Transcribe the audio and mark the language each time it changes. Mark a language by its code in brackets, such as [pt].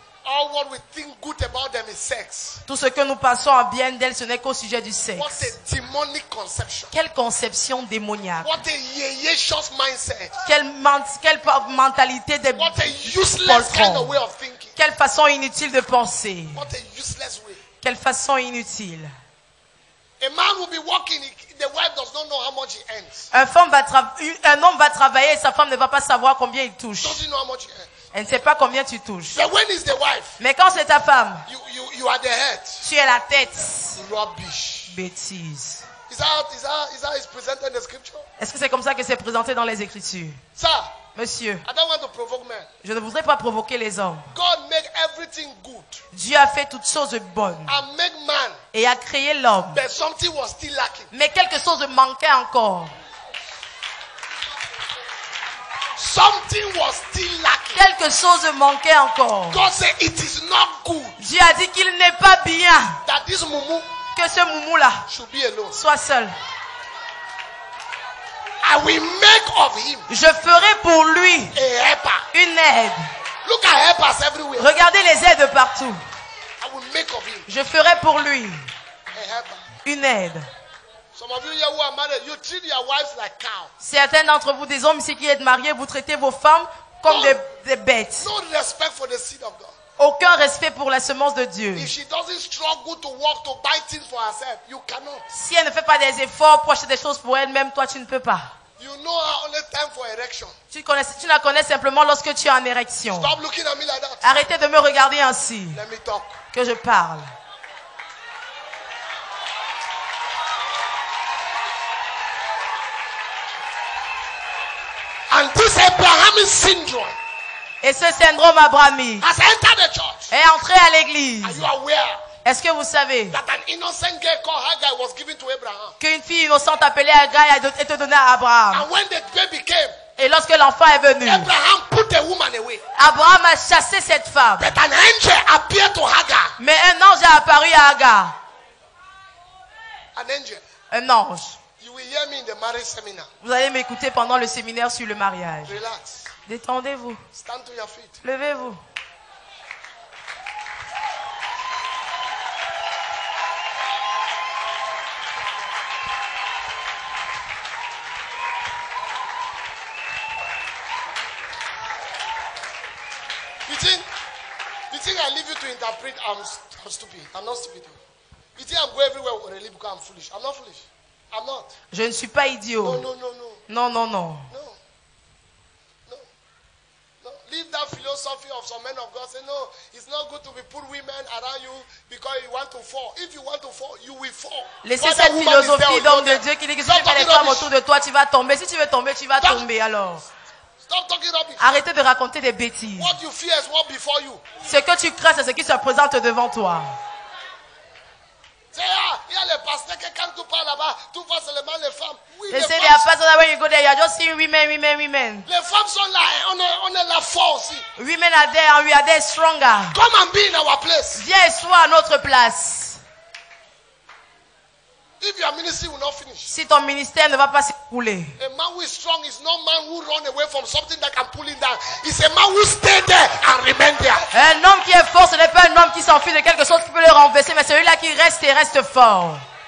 [en] All what we think good about them is sex. [fr] Tout ce que nous pensons en bien d'elles, ce n'est qu'au sujet du [en] What [fr] sexe. [en] a demonic conception. [fr] Quelle conception démoniaque. [en] What a yeyeshus mindset. [fr] Quelle mentalité de [en] What a useless kind of [fr] poltron. [en] way of thinking. [fr] Quelle façon inutile de penser. [en] What a useless way. [fr] Quelle façon inutile. [en] A man will be working, the wife does not know how much he earns. [fr] Un homme va travailler et sa femme ne va pas savoir combien il touche. [en] Doesn't know how much he earns. [fr] Elle ne sait pas combien tu touches. [en] But when it's the wife, [fr] Mais quand c'est ta femme, [en] you are the head. [fr] tu es la tête. [en] Rubbish. [fr] Bêtise. [en] Is that is presented in the scripture? [fr] Est-ce que c'est comme ça que c'est présenté dans les Écritures? [en] Sir, [fr] Monsieur, [en] I don't want to provoke men. [fr] je ne voudrais pas provoquer les hommes. [en] God make everything good [fr] Dieu a fait toutes choses bonnes [en] and make man, [fr] et a créé l'homme. [en] but something was still lacking. [fr] Mais quelque chose manquait encore. [en] Something was still lacking. [fr] Quelque chose manquait encore. [en] God said it is not good [fr] Dieu a dit qu'il n'est pas bien [en] that this mumu [fr] que ce moumou-là [en] should be alone. [fr] soit seul. [en] I will make of him [fr] Je ferai pour lui [en] a helper. [fr] une aide. [en] Look at helpers everywhere. [fr] Regardez les aides partout. [en] I will make of him [fr] Je ferai pour lui [en] a helper. [fr] une aide. [en] Some of you here who are married, you treat your wives like cows. [fr] Certains d'entre vous, des hommes ici qui êtes mariés, vous traitez vos femmes comme des bêtes. [en] No respect for the seed of God. [fr] Aucun respect pour la semence de Dieu. [en] If she doesn't struggle to work to buy things for herself, you cannot. [fr] Si elle ne fait pas des efforts pour acheter des choses pour elle-même, toi tu ne peux pas. [en] You know her only time for erection. [fr] Tu la connais simplement lorsque tu es en érection. [en] Stop looking at me like that. [fr] Arrêtez de me regarder ainsi, [en] Let me talk. [fr] que je parle. [en] And this Abrahamic syndrome [fr] Et ce syndrome abrahamique [en] has entered the church. [fr] est entré à l'église. [en] Are you aware [fr] Est-ce que vous savez [en] that an innocent girl called Hagar was given to Abraham? [fr] qu'une fille innocente appelée Hagar a été donnée à Abraham? [en] And when the baby came, [fr] Et lorsque l'enfant est venu, [en] Abraham put the woman away. [fr] Abraham a chassé cette femme. [en] But an angel appeared to Hagar. [fr] Mais un ange a apparu à Hagar. [en] An angel. [fr] Un ange. [en] You will hear me in the marriage seminar. [fr] Vous allez m'écouter pendant le séminaire sur le mariage. [en] Relax. [fr] Détendez-vous. [en] Stand to your feet. [fr] Levez-vous. [en] You think I leave you to interpret? I'm stupid. I'm not stupid. You think I'm going everywhere really because I'm foolish? I'm not foolish. I'm not. [fr] Je ne suis pas idiot. [en] No. [fr] Non, non, non. [en] No. Leave that philosophy of some men of God. Say, no, it's not good to be put women around you because you want to fall. If you want to fall, you will fall. [fr] Laissez cette philosophie d'homme de Dieu qui dit que si tu fais les femmes autour de toi, tu vas tomber. Si tu veux tomber, tu vas tomber alors. [en] Stop talking rubbish. [fr] Arrêtez de raconter des bêtises. [en] What you fear is what before you. [fr] Ce que tu crains, c'est ce qui se présente devant toi. Say, il y a les pasteurs qui quand tu parles là-bas, tu vois seulement les femmes. Oui, [en] They [fr] les [en] say [fr] femmes, [en] they are pastors that when you go there, you are just seeing women. [fr] les femmes sont là, hein, on est là fort aussi. [en] Women are there and we are there stronger. Come and be in our place. [fr] Viens et sois à notre place. [en] If your ministry will not finish. [fr] Si ton ministère ne va pas s'écrouler. [en] A man who is strong is not a man who run away from something that can pull him down. It's a man who stay there and remain there. [fr] Un homme qui est fort, ce n'est pas un homme qui s'enfuit de quelque chose qui peut le renverser, mais celui-là qui reste et reste fort.